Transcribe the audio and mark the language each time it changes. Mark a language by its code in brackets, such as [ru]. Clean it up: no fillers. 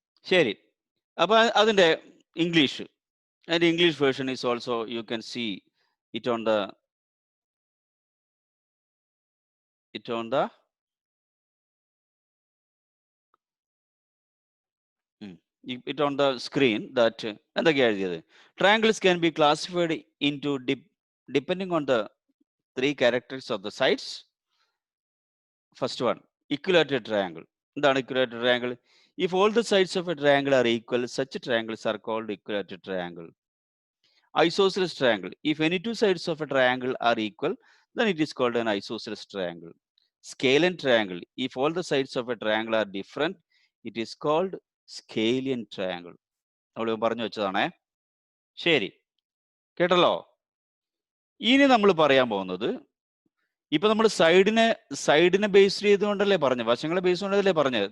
[ml] ശരി, അപ്പോൾ അതിൻ്റെ ഇംഗ്ലീഷ്, [en] അതിൻ്റെ English version is also you can see it on the it on the it on the screen that [ml] എന്തൊക്കെയാ എഴുതിയത്? [en] Triangles can be classified into depending on the three characters of the sides. First one, equilateral triangle. [ml] എന്താണ് [en] equilateral triangle? If all the sides of a triangle are equal, such triangles are called equilateral triangle. Isosceles triangle. If any two sides of a triangle are equal, then it is called an isosceles triangle. Scalene triangle. If all the sides of a triangle are different, it is called scalene triangle. [ml] നമ്മൾ പറഞ്ഞു വെച്ചതാണേ. ശരി, കേട്ടല്ലോ. ഇനി നമ്മൾ പറയാൻ പോകുന്നത്, ഇപ്പൊ നമ്മൾ സൈഡിനെ ബേസ് ചെയ്തുകൊണ്ടല്ലേ പറഞ്ഞു, വശങ്ങളെ ബേസ് ചെയ്തുകൊണ്ടല്ലേ പറഞ്ഞത്.